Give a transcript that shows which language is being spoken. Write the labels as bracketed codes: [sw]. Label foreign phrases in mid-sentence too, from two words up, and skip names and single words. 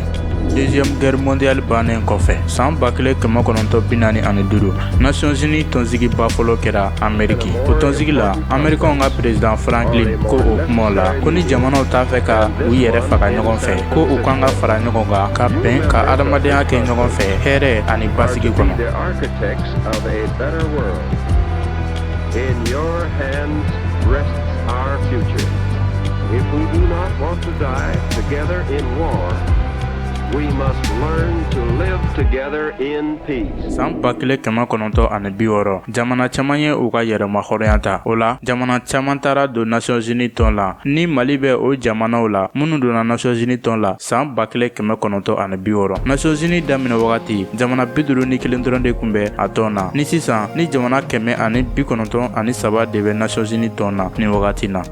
[fr] Deuxième guerre mondiale [bm] bannen kɔfɛ san 1945 Nations Unies tɔnsigiba fɔlɔ kɛra Amérique. O tɔnsigi la Américains ka président Franklin ko o kumaw la ko ni jamanaw t'a fɛ ka u yɛrɛ faga ɲɔgɔn fɛ ko u kan ka fara ɲɔgɔn kan ka bɛn ka adamadenya kɛ ɲɔgɔn fɛ hɛrɛ ani basigi kɔnɔ. [en] We must learn to live together in peace. [bm] San 1960 jamana caman ye u ka yɛrɛma hɔrɔnya ta. O la jamana caman taara don Nations Unies tɔn la ni Mali bɛ o jamanaw la minnu donna Nations Unies tɔn la san 1960. Nations Unies daminɛ wagati jamana 51 dɔrɔn de kun bɛ a tɔn na ni sisan ni jamana 193 de bɛ Nations Unies tɔn na ni wagati na.